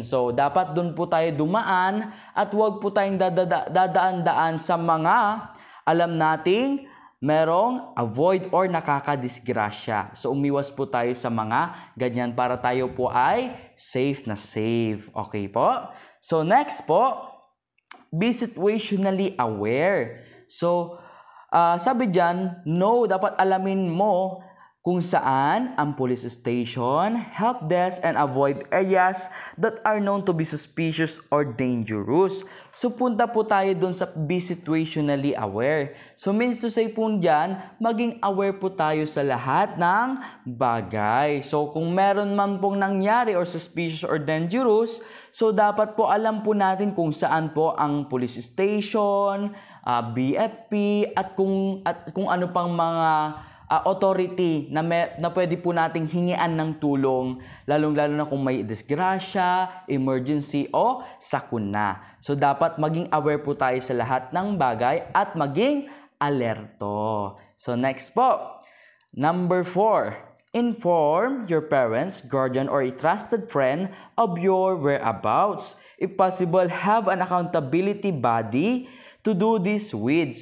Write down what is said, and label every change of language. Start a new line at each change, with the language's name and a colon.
Filipino: So, dapat dun po tayo dumaan at huwag po tayong dadaan-daan sa mga alam nating merong avoid or nakakadisgrasya. So, umiwas po tayo sa mga ganyan para tayo po ay safe na safe. Okay po?
English: So, next po, be situationally aware.
Filipino: So, sabi dyan, no, dapat alamin mo kung saan ang
English: police station, help desk, and avoid areas that are known to be suspicious or dangerous.
Filipino: So, punta po tayo dun sa
English: be situationally aware.
Filipino: So,
English: means to say
Filipino: po dyan, maging aware po tayo sa lahat ng bagay. So, kung meron man pong nangyari or suspicious or dangerous, so dapat po alam po natin kung saan po ang police station, BFP, at kung ano pang mga authority na pwede po nating hingian ng tulong, lalong-lalo na kung may disgrasya, emergency o sakuna. So, dapat maging aware po tayo sa lahat ng bagay at maging alerto. So, next po. Number 4.
English: Inform your parents, guardian, or a trusted friend of your whereabouts. If possible, have an accountability body to do this with.